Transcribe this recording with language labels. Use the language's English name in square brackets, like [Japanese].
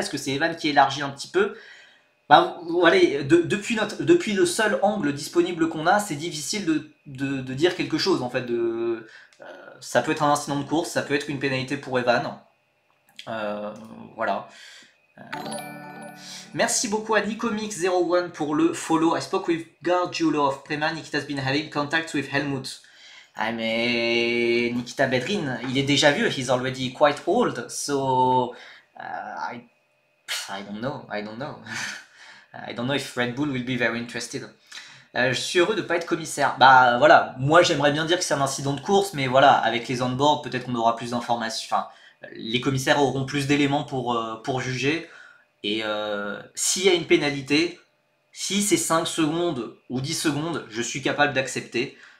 [French] Est-ce que c'est Evan qui élargit un petit peu? Bah, voilà, depuis le seul angle disponible qu'on a, c'est difficile de dire quelque chose, en fait. Ça peut être un incident de course, ça peut être une pénalité pour Evan. Voilà. Merci beaucoup à Nicomics01 pour le follow. [English] I spoke with Gargiulo of Prema. Nikita has been having contact with Helmut. [French] Ah mais Nikita Bedrin, il est déjà vieux. [English] He's already quite old. So I don't know. I don't know. I don't know if Red Bull will be very interested. [French] Je suis heureux de ne pas être commissaire. Bah voilà, moi j'aimerais bien dire que c'est un incident de course, mais voilà, avec les on-board, peut-être qu'on aura plus d'informations. Enfin, les commissaires auront plus d'éléments pour juger. Et s'il y a une pénalité, si c'est 5 secondes ou 10 secondes, je suis capable d'accepter.